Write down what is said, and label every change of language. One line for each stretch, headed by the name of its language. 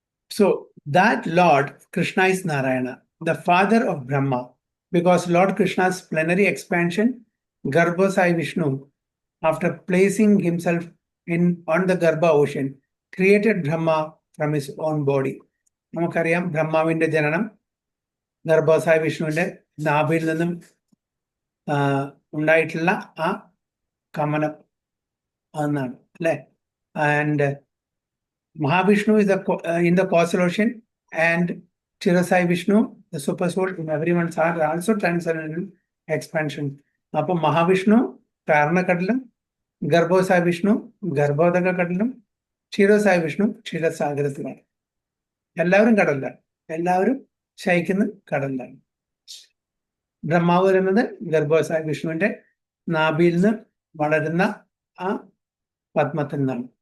English: So that Lord Krishna is Narayana, the father of Brahma, because Lord Krishna's plenary expansion, Garbhasai Vishnu, after placing himself on the Garbha ocean, created Brahma from his own body.
Malayalam: നമുക്കറിയാം ബ്രഹ്മാവിന്റെ ജനനം ഗർഭസായ വിഷ്ണുവിന്റെ നാഭിയിൽ നിന്നും ഉണ്ടായിട്ടുള്ള ആ കമനം എന്നാണ് അല്ലെ.
English: And Mahavishnu is in the causal ocean, and Chirasai Vishnu, the super soul in everyone's heart, also transcendental expansion.
Malayalam: അപ്പോൾ മഹാവിഷ്ണു കാരണക്കടലും, ഗർഭോസായ വിഷ്ണു ഗർഭോദക കടലും, ക്ഷീരസായ വിഷ്ണു ക്ഷീരസാഗരത്തിലാണ്. എല്ലാവരും കടലിലാണ്, എല്ലാവരും ശയിക്കുന്ന കടലിലാണ്. ബ്രഹ്മാവ് വരുന്നത് ഗർഭോസായ വിഷ്ണുവിന്റെ നാഭിയിൽ നിന്ന് വളരുന്ന ആ പത്മത്തിൽ നിന്നാണ്.